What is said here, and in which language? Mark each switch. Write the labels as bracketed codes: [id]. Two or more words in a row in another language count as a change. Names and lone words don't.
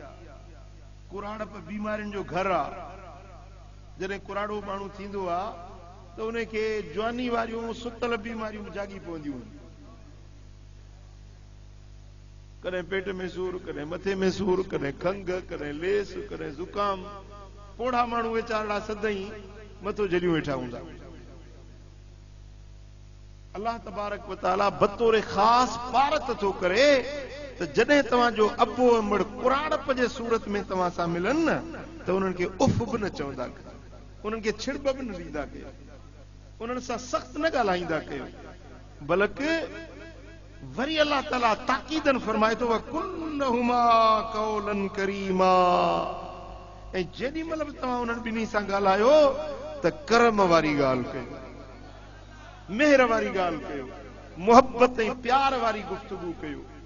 [sd] कुराड़प बीमारियुनि जो घर आहे। जॾहिं कुराड़ो माण्हू थींदो आहे त उनखे जवानी वारियूं सुतल बीमारियूं जागी पवंदियूं आहिनि। कॾहिं पेट में सूर, कॾहिं मथे में सूर, कॾहिं खंघ, कॾहिं लेस, कॾहिं ज़ुकाम। पोढ़ा माण्हू वीचारा सदाई मथो जलियूं वेठा हूंदा। [ar] الله تبارك وتعالى [sd] बतौर ख़ास पारत थो करे त जॾहिं तव्हांजो अबो अमड़ कुराड़प जे सूरत में तव्हां सां मिलनि न, त उन्हनि खे उफ़ बि न चवंदा कयो, उन्हनि खे छिड़ब बि न ॾींदा कयो, उन्हनि सां सख़्त न ॻाल्हाईंदा कयो। बल्कि वरी अल्लाह ताला ताक़ीदन फरमाए थो [ar] وقل لهما قولا كريما, [sd] ऐं जेॾी महिल बि तव्हां उन्हनि ॿिन्ही सां ॻाल्हायो त करम वारी ॻाल्हि कयो, मेहर वारी ॻाल्हि कयो, मुहब्बत ऐं प्यार वारी गुफ़्तगू कयो।